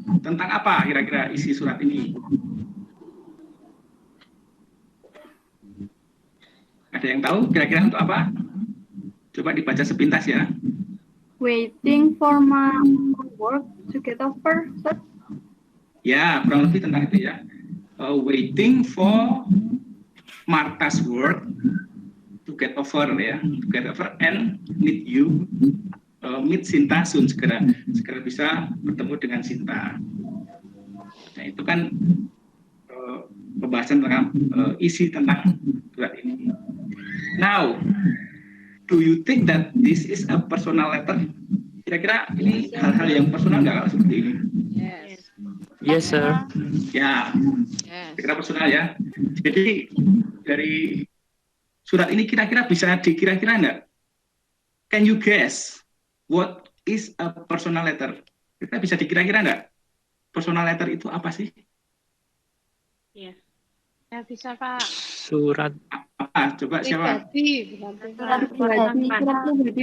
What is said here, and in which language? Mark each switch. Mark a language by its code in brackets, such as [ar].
[id] Tentang apa kira-kira isi surat ini? Ada yang tahu kira-kira untuk apa? Coba dibaca sepintas ya. [en] Waiting for my work to get over. [id] Ya, kurang lebih tentang itu ya. [en] Waiting for Martha's work to get over ya, to get over and meet you, meet Sinta soon, [id] segera bisa bertemu dengan Sinta. Nah itu kan pembahasan tentang isi tentang surat ini. [en] Now, do you think that this is a personal letter? [id] Kira-kira ini hal-hal yang personal nggak kalau seperti ini? [en] Yes. Yes, sir. [id] Ya, [en] Yes. [id] kira personal ya. Jadi dari surat ini kira-kira bisa dikira-kira enggak? [en] Can you guess what is a personal letter? [id] Kita bisa dikira-kira enggak? Personal letter itu apa sih? [en] Yes. [id] Ya bisa, Pak. Surat. Apa? Coba siapa? Pribadi, bukan Surat pribadi. pribadi, surat pribadi,